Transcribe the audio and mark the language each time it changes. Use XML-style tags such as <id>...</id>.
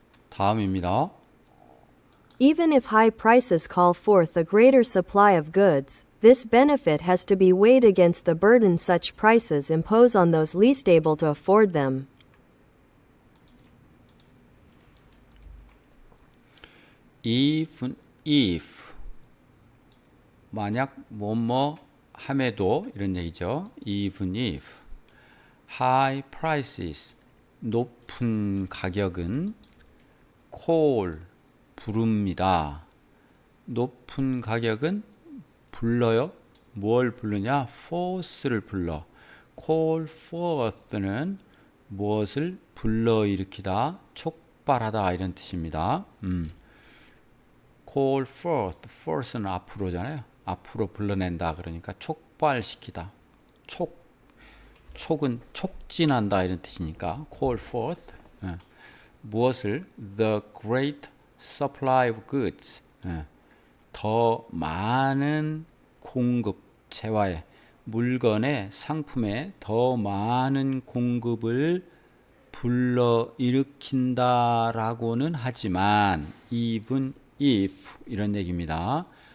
<ko>다음입니다.</ko> <en>Even if high prices call forth a greater supply of goods, this benefit has to be weighed against the burden such prices impose on those least able to afford them. Even if</en> <ko>만약 뭐뭐 함에도 이런 얘기죠.</ko> <en>Even if high prices</en> <ko>높은 가격은</ko> <en>call</en> <ko>부릅니다. 높은 가격은 불러요. 뭘 부르냐? force를 불러.</ko> <en>call forth</en> <ko>는 무엇을 불러일으키다, 촉발하다 이런 뜻입니다. call forth, force는 앞으로잖아요. 앞으로 불러낸다 그러니까 촉발시키다. 촉은 촉진한다 이런 뜻이니까</ko> <en>call forth</en> <ko>무엇을</ko> <en>the great supply of goods</en> <ko>더 많은 공급 재화의 물건의 상품의 더 많은 공급을 불러일으킨다라고는 하지만</ko> <en>even if</en> <ko>이런 얘기입니다.</ko>